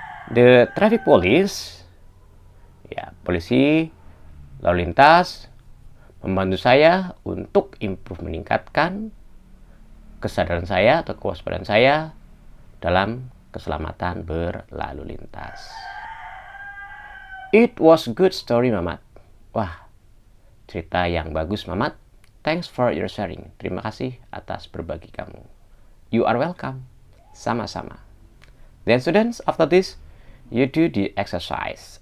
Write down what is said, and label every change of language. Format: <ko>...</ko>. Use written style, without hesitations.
<en>The traffic police,</en> <id>polisi lalu lintas, membantu saya untuk meningkatkan kesadaran saya atau kewaspadaan saya dalam keselamatan berlalu lintas.</id> <en>It was good story, Mamat.</en> <id>Wah, cerita yang bagus, Mamat.</id> <en>Thanks for your sharing.</en> <id>Terima kasih atas berbagi kamu.</id> <en>You are welcome.</en> <id>Sama-sama.</id> <en>Then students, after this, you do the exercise.</en>